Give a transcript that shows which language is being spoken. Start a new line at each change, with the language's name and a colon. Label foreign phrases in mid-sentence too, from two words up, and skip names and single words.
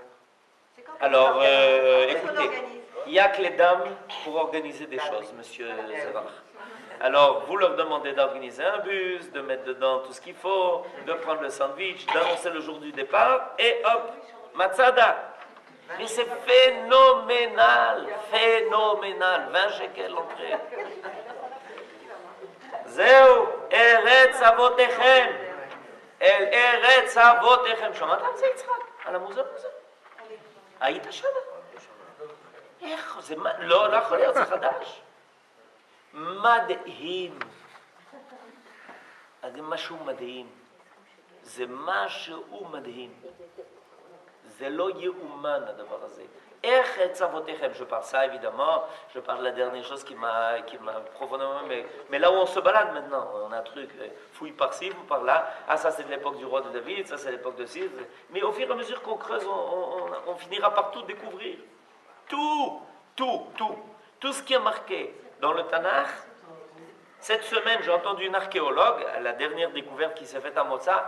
French: Alors, écoutez, il n'y a que les dames pour organiser des choses, monsieur Zévar. Alors, vous leur demandez d'organiser un bus, de mettre dedans tout ce qu'il faut, de prendre le sandwich, d'annoncer le jour du départ, et hop, Matsada. Mais c'est phénoménal, phénoménal. 20 shekels l'entrée.
Hebrew: זהו, ארץ אבותיכם. אל ארץ אבותיכם. שמעת על זה יצחק? על המוזיאון הזה? היית שם? איך? זה לא יכול להיות, זה חדש. מדהים. זה משהו מדהים. זה משהו מדהים. זה לא יאומן הדבר הזה. איך את אבותיכם,
French: je parle ça évidemment, je parle de la dernière chose qui m'a profondément... Mais là où on se balade maintenant, on a un truc, fouille par-ci, fouille par-là, ah ça c'est de l'époque du roi de David, ça c'est l'époque de Cid, mais au fur et à mesure qu'on creuse, on finira par tout découvrir. Tout ce qui est marqué dans le Tanakh, Cette semaine, j'ai entendu une archéologue, la dernière découverte qui s'est faite à Motza.